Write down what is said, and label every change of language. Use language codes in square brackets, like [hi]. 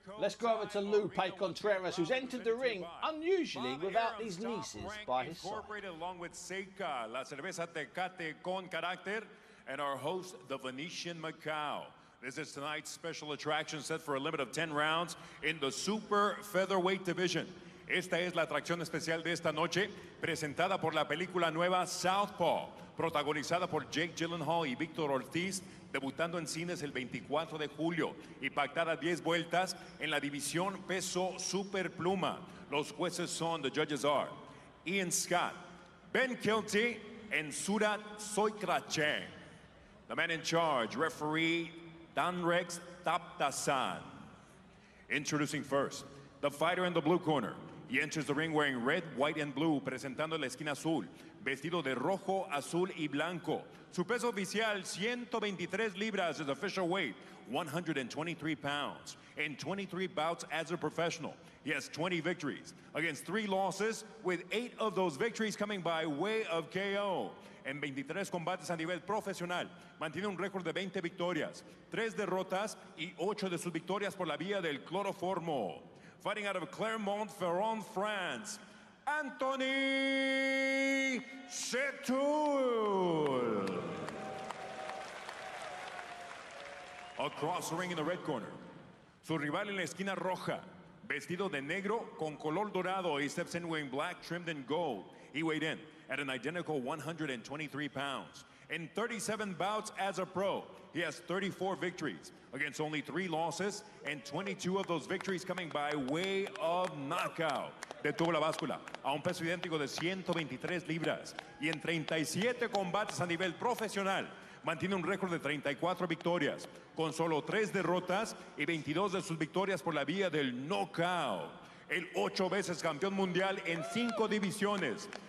[en] Let's go over to Lupe Contreras, who's entered the ring unusually without these nieces by his side. Incorporated along with Seca, La Cerveza Tecate con Carácter, and our host, the Venetian Macau. This is tonight's special attraction set for a limit of 10 rounds in the super featherweight division. [es] Esta es la atracción especial de esta noche, presentada por la película nueva Southpaw, protagonizada por Jake Gyllenhaal y Víctor Ortiz, debutando en cines el 24 de julio y pactada 10 vueltas en la división peso superpluma. Los jueces son, [en] the judges are Ian Scott, Ben Kilty, and Surat Soikrache. The man in charge, referee Danrex Taptasan. Introducing first, the fighter in the blue corner. He enters the ring wearing red, white, and blue, [es] presentando la esquina azul, vestido de rojo, azul y blanco. Su peso oficial, 123 libras, [en] his official weight, 123 pounds. In 23 bouts as a professional, he has 20 victories against 3 losses, with 8 of those victories coming by way of KO. [es] En 23 combates a nivel profesional, mantiene un récord de 20 victorias, 3 derrotas y 8 de sus victorias por la vía del cloroformo. [en] Fighting out of Clermont-Ferrand, France, Anthony Settoul. Across the ring in the red corner, [es] su rival en la esquina roja, vestido de negro con color dorado, [en] he steps in wearing black trimmed in gold. He weighed in at an identical 123 pounds. In 37 bouts as a pro, he has 34 victories against only 3 losses, and 22 of those victories coming by way of knockout. [es] Detuvo la báscula a un peso idéntico de 123 libras y en 37 combates a nivel profesional mantiene un récord de 34 victorias, con solo 3 derrotas y 22 de sus victorias por la vía del knockout. El 8 veces campeón mundial en 5 divisiones.